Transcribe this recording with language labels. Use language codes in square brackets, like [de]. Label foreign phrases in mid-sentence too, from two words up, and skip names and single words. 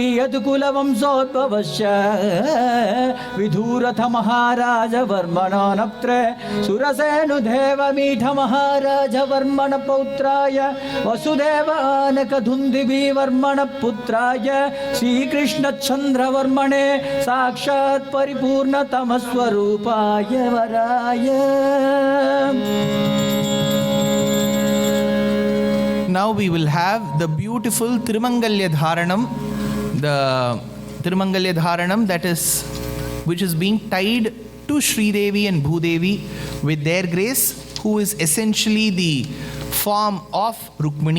[sa] ಯದುಕುಲ ವಂಶೋದ್ಭವಶ್ಯ ವಿಧೂರಥ ಮಹಾರಾಜ ವರ್ಮಣ ನಪ್ತ್ರ ಸುರಸೇನು ದೇವಮೀಠ ಮಹಾರಾಜ ವರ್ಮಣ ಪೌತ್ರಾಯ ವಸುದೇವ ಆನಕ ಧುಂದಿಭಿ ವರ್ಮಣ ಪುತ್ರಾಯ ಶ್ರೀಕೃಷ್ಣ ಚಂದ್ರ ವರ್ಮಣೆ ಸಾಕ್ಷಾತ್ ಪರಿಪೂರ್ಣ ತಮಸ್ವರೂಪಾಯ ವರಾಯ. [en] Now we will have the beautiful Tirumangalya Dharanam, the Tirumangalya Dharanam which is being tied to Sridevi and Bhudevi with their grace, who is essentially the form of Rukmini.